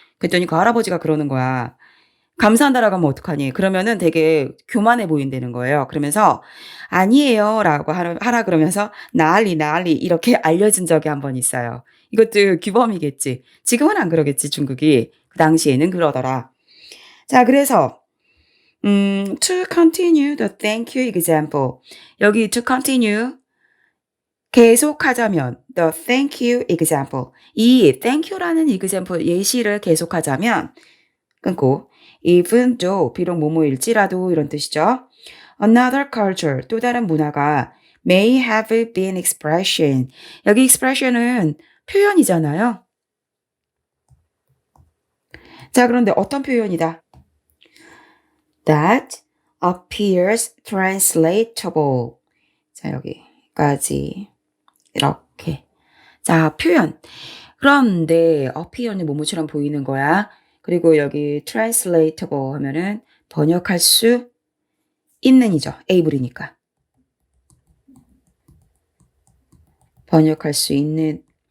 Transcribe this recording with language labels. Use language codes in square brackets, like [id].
[ko] 그랬더니 그 할아버지가 그러는 거야. 감사한다라고 하면 어떡하니? 그러면은 되게 교만해 보인다는 거예요. 그러면서 아니에요 라고 하라 그러면서 난리 이렇게 알려준 적이 한 번 있어요. 이것도 규범이겠지. 지금은 안 그러겠지, 중국이. 그 당시에는 그러더라. 자, 그래서 [en] to continue the thank you example. [ko] 여기 to continue 계속하자면 [en] the thank you example. [ko] 이 thank you라는 example 예시를 계속하자면 끊고 [en] even though [ko] 비록 뭐뭐일지라도 이런 뜻이죠. [en] Another culture [ko] 또 다른 문화가 [en] may have been expression. [ko] 여기 expression은 표현이잖아요. 자, 그런데 어떤 표현이다? [en] That appears translatable. [ko] 자, 여기까지 이렇게. 자, 표현. 그런데 appear는 뭐뭐처럼 보이는 거야. 그리고 여기 translatable 하면은 번역할 수 있는이죠. able이니까. 번역할 수 있는.